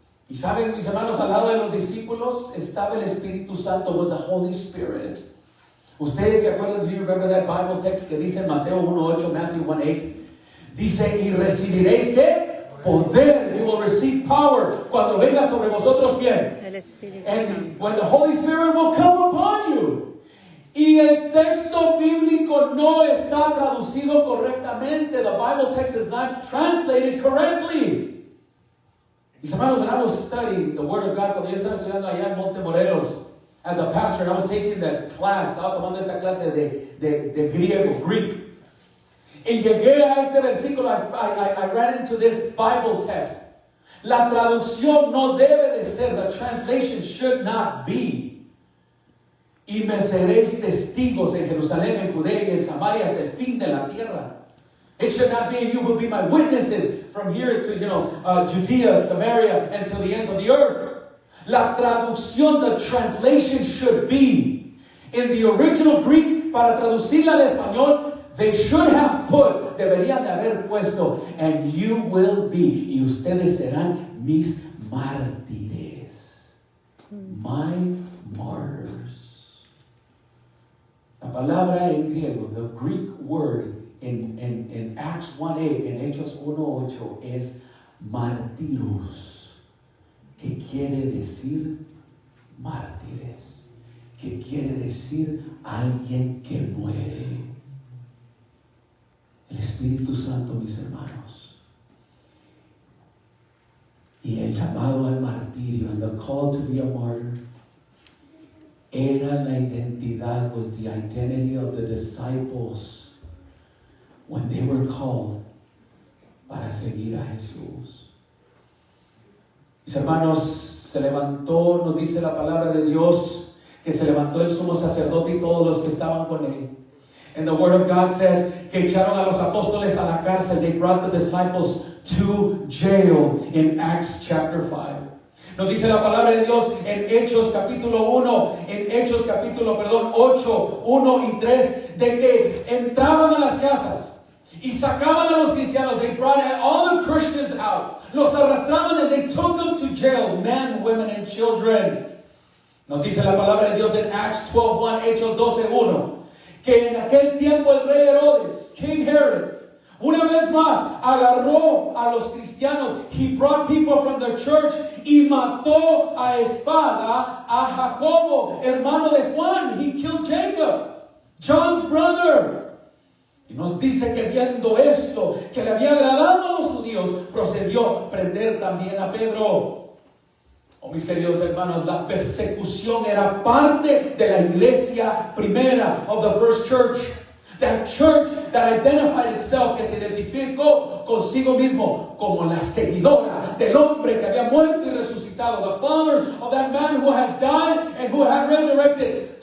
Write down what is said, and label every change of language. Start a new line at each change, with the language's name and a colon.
Spanish: Y saben, mis hermanos, al lado de los discípulos estaba el Espíritu Santo,
English: was the Holy Spirit.
Spanish: Ustedes se acuerdan,
English: do you remember that Bible text
Spanish: que dice en Mateo 1:8, Matthew 1:8? Dice, y recibiréis ¿qué? Poder.
English: You will receive power
Spanish: cuando venga sobre vosotros ¿quién? El Espíritu
English: And
Spanish: Santo.
English: when the Holy Spirit will come upon you.
Spanish: Y el texto bíblico no está traducido correctamente.
English: The Bible text is not translated correctly.
Spanish: Mis hermanos,
English: when I was studying the Word of God,
Spanish: cuando yo estaba estudiando allá en Monte Morelos,
English: as a pastor, I was taking that class,
Spanish: estaba tomando esa clase de griego,
English: Greek.
Spanish: Y llegué a este versículo,
English: I ran into this Bible text.
Spanish: La traducción no debe de ser,
English: the translation should not be,
Spanish: y me seréis testigos en Jerusalén, en Judea y en Samaria hasta el fin de la tierra.
English: It should not be, you will be my witnesses from here to, Judea, Samaria, and to the ends of the earth.
Spanish: La traducción,
English: the translation should be, in the original Greek,
Spanish: para traducirla al español,
English: they should have put,
Spanish: deberían de haber puesto,
English: and you will be,
Spanish: y ustedes serán mis mártires.
English: My martyrs.
Spanish: La palabra en griego,
English: the Greek word in Acts 1:8,
Spanish: en Hechos 1:8, es martirus, que quiere decir mártires, que quiere decir alguien que muere. El Espíritu Santo, mis hermanos, y el llamado al martirio,
English: and the call to be a martyr,
Spanish: era la identidad,
English: was the identity of the disciples when they were called
Spanish: para seguir a Jesús. Mis hermanos, se levantó, nos dice la palabra de Dios, que se levantó el sumo sacerdote y todos los que estaban con él.
English: And the word of God says
Spanish: que echaron a los apóstoles a la cárcel.
English: They brought the disciples to jail in Acts chapter 5.
Spanish: Nos dice la palabra de Dios en Hechos capítulo 1, en Hechos capítulo, 8, 1 y 3, de que entraban a las casas y sacaban a los cristianos.
English: They brought all the Christians out.
Spanish: Los arrastraban
English: and they took them to jail, men, women, and children.
Spanish: Nos dice la palabra de Dios en Acts 12:1, Hechos 12:1, que en aquel tiempo el rey Herodes, King Herod, una vez más agarró a los cristianos.
English: He brought people from the church
Spanish: y mató a espada a Jacobo, hermano de Juan.
English: He killed Jacob, John's brother.
Spanish: Y nos dice que viendo esto, que le había agradado a los judíos, procedió a prender también a Pedro. Oh, mis queridos hermanos, la persecución era parte de la iglesia primera,
English: of the first church. That church that identified itself,
Spanish: que se identificó consigo mismo como la seguidora del hombre que había muerto y resucitado.
English: The followers of that man who had died and who had resurrected.